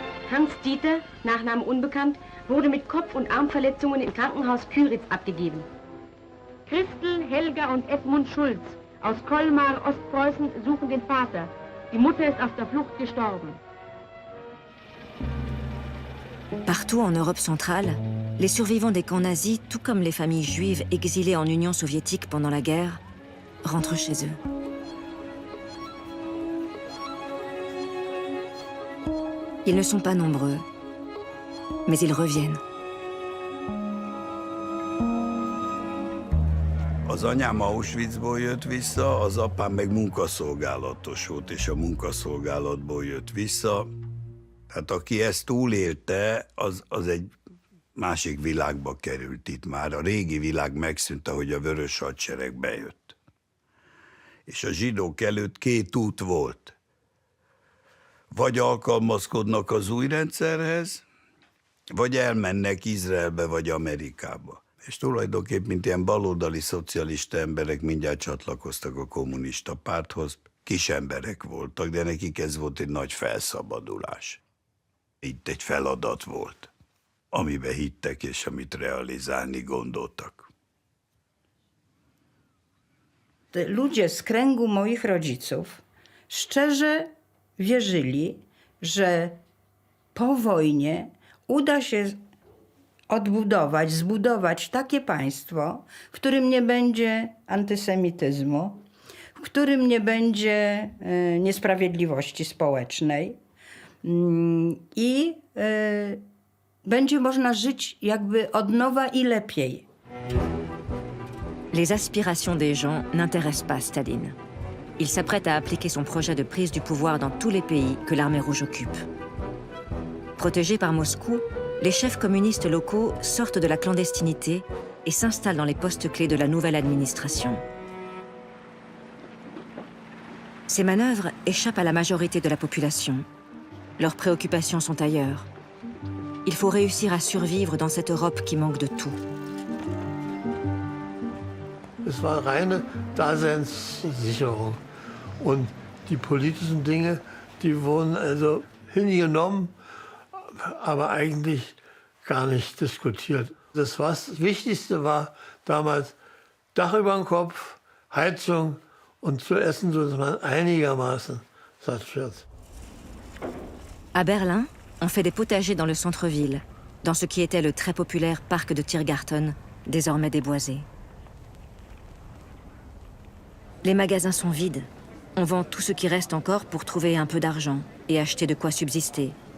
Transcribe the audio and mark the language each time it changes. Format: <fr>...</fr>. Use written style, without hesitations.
<de>Hans Dieter, Nachname unbekannt, wurde mit Kopf- und Armverletzungen im Krankenhaus Küritz abgegeben. Christel, Helga und Edmund Schulz aus Colmar, Ostpreußen, suchen den Vater. Die Mutter ist auf der Flucht gestorben.</de> <fr>Partout en Europe centrale, les survivants des camps nazis, tout comme les familles juives exilées en Union soviétique pendant la guerre, rentrent chez eux. Ils ne sont pas nombreux, mais ils reviennent.</fr> <hu>Az anyám Auschwitzból jött vissza, az apám meg munkaszolgálatos volt, és a munkaszolgálatból jött vissza. Hát aki ezt túlélte, az egy másik világba került itt már. A régi világ megszűnt, ahogy a vörös hadsereg bejött. És a zsidók előtt 2 út volt. Vagy alkalmazkodnak az új rendszerhez, vagy elmennek Izraelbe vagy Amerikába. És tulajdonképpen, mint ilyen baloldali szocialista emberek mindjárt csatlakoztak a kommunista párthoz. Kis emberek voltak, de nekik ez volt egy nagy felszabadulás. Itt egy feladat volt, amiben hittek és amit realizálni gondoltak.</hu> <pl>Ludzie z kręgu moich rodziców szczerze wierzyli, że po wojnie uda się odbudować, zbudować takie państwo, w którym nie będzie antysemityzmu, w którym nie będzie niesprawiedliwości społecznej i będzie można żyć jakby od nowa i lepiej.</pl> <fr>Les aspirations des gens n'intéressent pas Staline. Il s'apprête à appliquer son projet de prise du pouvoir dans tous les pays que l'armée rouge occupe. Protégés par Moscou, les chefs communistes locaux sortent de la clandestinité et s'installent dans les postes clés de la nouvelle administration. Ces manœuvres échappent à la majorité de la population. Leurs préoccupations sont ailleurs. Il faut réussir à survivre dans cette Europe qui manque de tout.</fr> <de>Es war reine Daseinssicherung. Und die politischen Dinge, die wurden also hingenommen, aber eigentlich gar nicht diskutiert. Das Wichtigste war damals Dach über dem Kopf, Heizung und zu essen, sodass man einigermaßen satt wird.</de> <fr>À Berlin, on fait des potagers dans le centre-ville, dans ce qui était le très populaire parc de Tiergarten, désormais déboisé. Les magasins sont vides. On vend tout ce qui reste encore pour trouver un peu d'argent et acheter de quoi subsister.</fr>